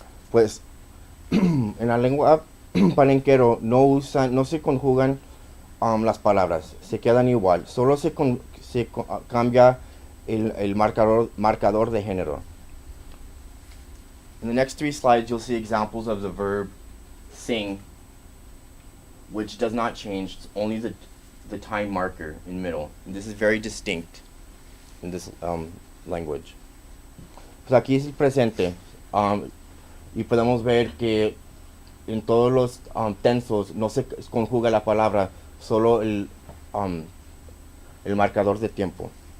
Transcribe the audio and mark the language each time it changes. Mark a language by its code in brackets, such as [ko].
[es] Pues en la lengua palenquero no se conjugan las palabras, se quedan igual, solo cambia el marcador de género. [en] In the next 3 slides, you'll see examples of the verb sing, which does not change, it's only the time marker in middle. And this is very distinct in this language. [es] Pues aquí es el presente, y podemos ver que en todos los tensos no se conjuga la palabra, solo el marcador de tiempo.